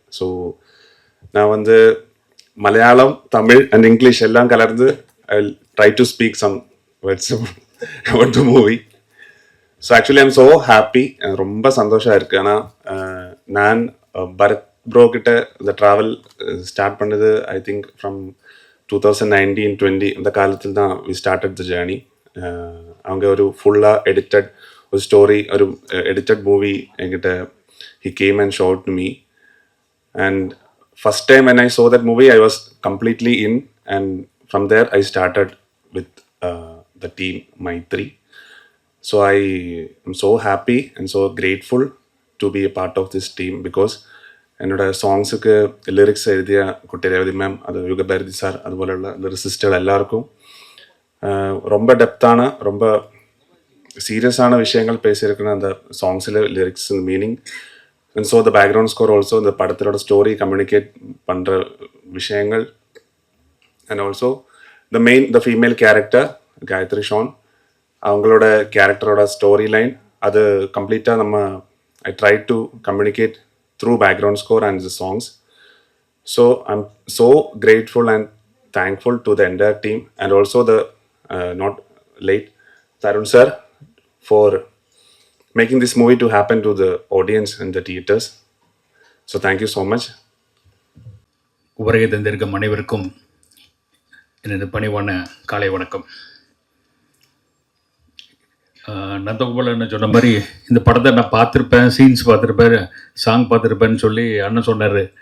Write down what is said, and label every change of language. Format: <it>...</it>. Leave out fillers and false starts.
<en>so</en> <ta>நான் Malayalam, Tamil and English எல்லாம் கலந்து</ta> <en>I will try to speak some words about the movie. So actually I'm so happy.</en> <ta>ரொம்ப சந்தோஷம் இருக்கு. ஆனால் நான் பரத் ப்ரோ கிட்ட இந்த ட்ராவல் ஸ்டார்ட் பண்ணது ஐ திங்க் ஃப்ரம் 2019-20 இந்த காலத்தில் தான் வி ஸ்டார்டட் த ஜேர்னி. அவங்க ஒரு ஃபுல்லாக எடிட்டட் ஒரு ஸ்டோரி, ஒரு எடிட்டட் மூவி என்கிட்ட</ta> <en>he came and showed to me, and first time when I saw that movie I was completely in, and from there I started with the team Maitri. So I am so happy and so grateful to be a part of this team because</en> <ta>என்னோட சாங்ஸுக்கு lyrics எழுதிய குட்டி Revathi ma'am, அது Yugabharathi sir, அதுபோലുള്ള லிரிசிஸ்டுகள் எல்லாருக்கும் ரொம்ப டெப்த்தான, ரொம்ப சீரியஸான விஷயங்கள் பேசியிருக்கிற அந்த சாங்ஸில் lyrics meaning and so the background score also இந்த படத்தோட ஸ்டோரி கம்யூனிகேட் பண்ணுற விஷயங்கள் and also the female character Gayatri Shawn, அவங்களோட கேரக்டரோட ஸ்டோரி லைன் அது கம்ப்ளீட்டாக</ta> <en>I try to communicate through background score and the songs. So I'm so grateful and thankful to the entire team and also the not late Tarun sir for making this movie to happen to the audience in the theaters. So thank you so much.</en> <ta>உரையை தந்திருக்கும் அனைவருக்கும் எனது பணிவான காலை வணக்கம். நந்தகோபாலன் சொன்ன மாதிரி இந்த படத்தை நான் பார்த்துருப்பேன், சீன்ஸ் பார்த்துருப்பேன், சாங் பார்த்துருப்பேன்னு சொல்லி அண்ணன் சொன்னார்.</ta>